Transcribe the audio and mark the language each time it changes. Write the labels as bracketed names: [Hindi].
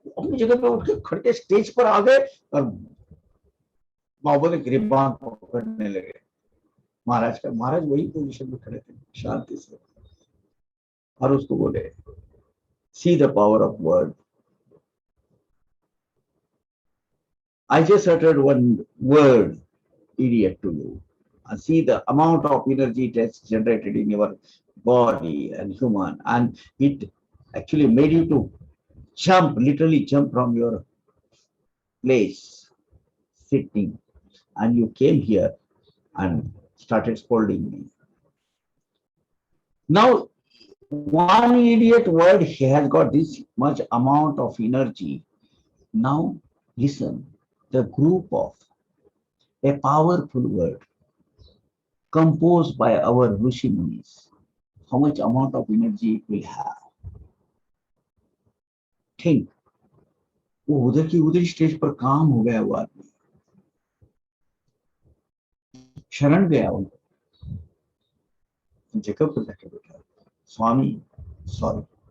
[Hindi] अपनी जगह पे उठ के खड़े स्टेज पर आ गए और बाबू ने गिरबान पकड़ने लगे महाराज का। महाराज वही पोजीशन में खड़े थे शांति से, और उसको बोले, [English] See the power of word. I just uttered one word, idiot, to you. And see the amount of energy it has generated in your body and human, and it actually made you to jump, literally jump from your place, sitting, and you came here and started scolding me. Now, one idiot word, he has got this much amount of energy. Now, listen, the group of a powerful word composed by our Rishi Munis, how much amount of energy it will have. [Hindi] Think, वो उधर की उधर stage पर काम हो गया, वो आदमी शरण गया, उनको जगह पर जाके बैठा, स्वामी सॉरी।